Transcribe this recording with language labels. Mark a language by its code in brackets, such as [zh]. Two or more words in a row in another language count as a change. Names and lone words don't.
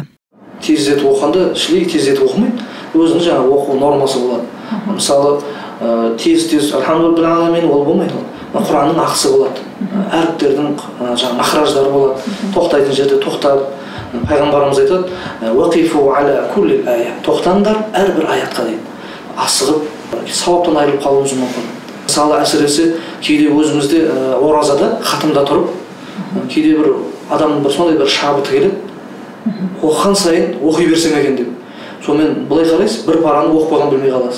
[kk] Тездетіп оқығанда, шілей тездетіп оқымайды, өзінің жаңа оқу нормасы болады. Мысалы, тез альхамдулиллахи ол болмайды. Құранның ақысы болады. Әріптердің жаңа махраждары болады. Тоқтайтын жерде тоқтап, пайғамбарымыз айтады, [ar] وقفوا على كل آية. [kk] Тоқтаңдар әрбір аятқа дейді. Асығып, сауаптан айырылып қалуымыз мүмкін. Мысалы, әсіресе кейде өзімізде оразада хатымда тұрып, кейде бір адамның бір сондай бір шабыты келеді. Оқыған сайын оқи берсем екен деп. Сонымен былай қарайсыз, 1 параны оқып қойған білмей қаласыз.